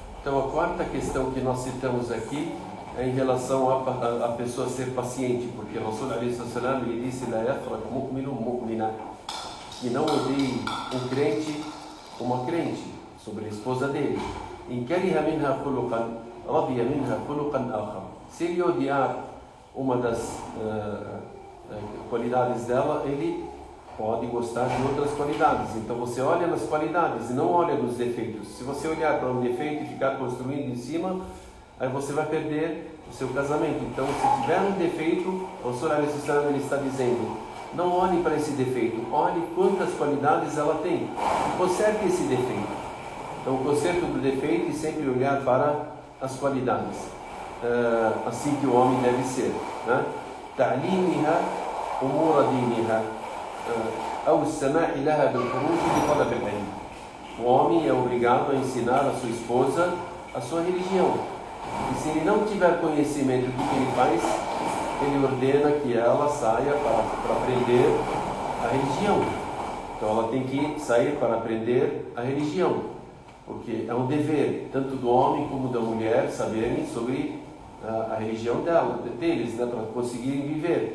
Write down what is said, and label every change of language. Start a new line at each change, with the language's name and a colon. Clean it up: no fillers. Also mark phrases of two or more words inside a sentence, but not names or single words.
Portuguese: Então, a quarta questão que nós citamos aqui é em relação a pessoa ser paciente, porque o Rasul
Arabic: عليه السلام,
Portuguese: ele disse:
Arabic: "لا يفرك مؤمن مؤمنة",
Portuguese: que não odeie um crente uma crente, sobre a esposa dele.
Arabic: "إن كره منها خلقا رضي منها خلقا آخر".
Portuguese: Se ele odiar uma das qualidades dela, ele pode gostar de outras qualidades. Então você olha nas qualidades e não olha nos defeitos. Se você olhar para um defeito e ficar construindo em cima, aí você vai perder o seu casamento. Então, se tiver um defeito, o Rasul
Arabic: عليه السلام,
Portuguese: ele está dizendo: não olhe para esse defeito, olhe quantas qualidades ela tem e conserte esse defeito. Então, o conserto do defeito é sempre olhar para as qualidades. Assim que o homem deve ser.
Arabic: تعليمها أمور دينها أو السماح لها بالخروج لطلب العلم.
Portuguese: O homem é obrigado a ensinar a sua esposa a sua religião. E se ele não tiver conhecimento do que ele faz, ele ordena que ela saia para aprender a religião. Então ela tem que sair para aprender a religião, porque é um dever tanto do homem como da mulher saberem sobre a religião deles, para conseguirem viver.